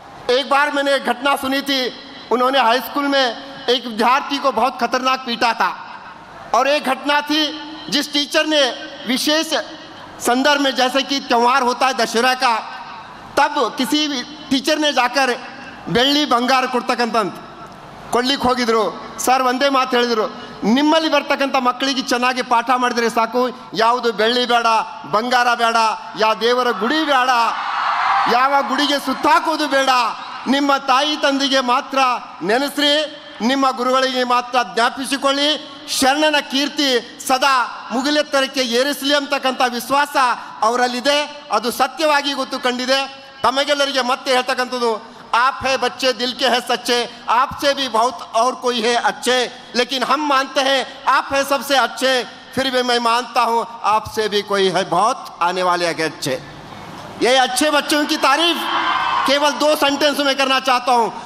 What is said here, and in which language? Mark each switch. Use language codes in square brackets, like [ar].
[hi] एक बार मैंने एक घटना सुनी थी, उन्होंने हाई स्कूल में एक विद्यार्थी को बहुत खतरनाक पीटा था, और एक घटना थी जिस टीचर ने विशेष संदर्भ में, जैसे कि त्यौहार होता है दशहरा का, तब किसी टीचर ने जाकर [kn] ಬೆಳ್ಳಿ ಬಂಗಾರ ಕೊಡ್ತಕ್ಕಂತ ಕೊಡ್ಲಿಕ್ಕೆ ಹೋಗಿದ್ರು। ಸರ್ ಒಂದೇ ಮಾತು ಹೇಳಿದ್ರು, ನಿಮ್ಮಲ್ಲಿ ಬರ್ತಕ್ಕಂಥ ಮಕ್ಕಳಿಗೆ ಚೆನ್ನಾಗಿ ಪಾಠ ಮಾಡಿದ್ರೆ ಸಾಕು, ಯಾವುದು ಬೆಳ್ಳಿ ಬೇಡ, ಬಂಗಾರ ಬೇಡ, ಯಾವ ದೇವರ ಗುಡಿ ಬೇಡ, ಯಾವ ಗುಡಿಗೆ ಸುತ್ತಾಕೋದು ಬೇಡ, ನಿಮ್ಮ ತಾಯಿ ತಂದೆಗೆ ಮಾತ್ರ ನೆನೆಸ್ರಿ, ನಿಮ್ಮ ಗುರುಗಳಿಗೆ ಮಾತ್ರ ಜ್ಞಾಪಿಸಿಕೊಳ್ಳಿ, ಶರಣನ ಕೀರ್ತಿ ಸದಾ ಮುಗಿಲೆತ್ತರಕ್ಕೆ ಏರಿಸಲಿ ಅಂತಕ್ಕಂಥ ವಿಶ್ವಾಸ ಅವರಲ್ಲಿದೆ, ಅದು ಸತ್ಯವಾಗಿ ಗೊತ್ತು ಕಂಡಿದೆ। ತಮಗೆಲ್ಲರಿಗೆ ಮತ್ತೆ ಹೇಳ್ತಕ್ಕಂಥದ್ದು, [hi] आप है बच्चे दिल के हैं सच्चे, आपसे भी बहुत और कोई है अच्छे, लेकिन हम मानते हैं आप है सबसे अच्छे, फिर भी मैं मानता हूँ आपसे भी कोई है बहुत आने वाले आगे अच्छे। ये अच्छे बच्चों की तारीफ केवल 2 सेंटेंस में करना चाहता हूँ।